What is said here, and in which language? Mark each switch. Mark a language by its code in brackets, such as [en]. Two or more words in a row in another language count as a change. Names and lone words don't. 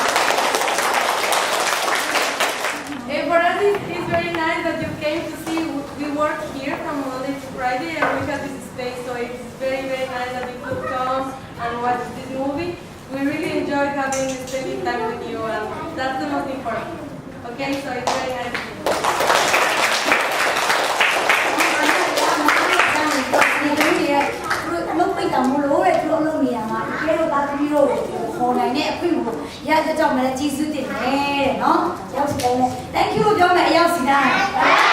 [en] For us, it's very nice that you came to see. We work here from Monday to Friday, and we have this space, so it's very, very nice that you could come and watch this movie. We really enjoyed spending time with you, and that's the most important. Okay, so it's very nice. [my] လုံးပိတ်တာမလို့တဲ့သူတို့အလုပ်နေရမှာတကယ်လို့သားသမီးတို့ခေါ်နိုင်တဲ့အခွင့်ကိုရတဲ့ကြောင့်လည်းကျေးဇူးတင်တယ်တဲ့နော်ရောက်စီတိုင်းလဲ [en] thank you [my] ပြောမယ်အရောက်စီတိုင်း